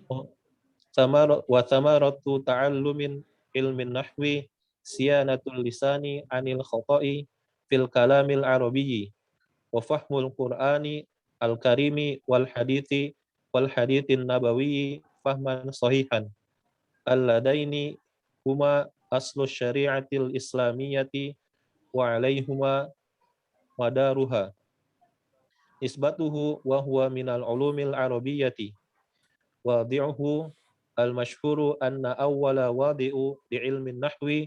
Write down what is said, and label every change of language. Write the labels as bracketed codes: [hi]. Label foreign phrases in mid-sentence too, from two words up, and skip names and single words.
[ar] وثمرة تعلم علم النحو صيانة اللسان عن الخطأ في الكلام العربي وفهم القرآن الكريم والحديث النبوي فهما صحيحا اللذين هما أصل الشريعة الإسلامية وعليهما مدارها إثباته وهو من العلوم العربية واضعه المشهور أن أول واضع لعلم النحو